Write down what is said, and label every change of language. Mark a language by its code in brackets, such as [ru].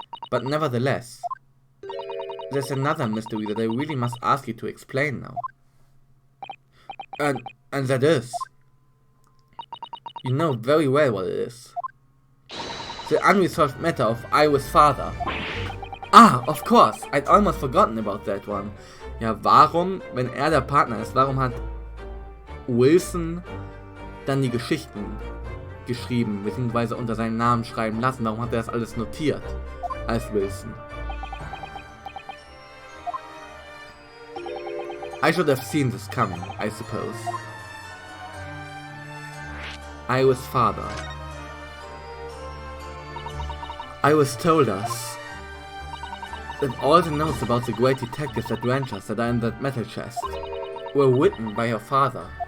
[en] But nevertheless, there's another mystery that I really must ask you to explain now. And that is... You know very well what it is. The unresolved matter of Iris' father. Ah, of course, I'd almost forgotten about that one. [de] Ja, warum, wenn er der Partner ist, warum hat Wilson dann die Geschichten geschrieben, beziehungsweise unter seinen Namen schreiben lassen? Warum hat er das alles notiert als Wilson? [en] I should have seen this coming, I suppose. Iris' father. Iris told us that all the notes about the great detective's adventures that are in that metal chest were written by her father.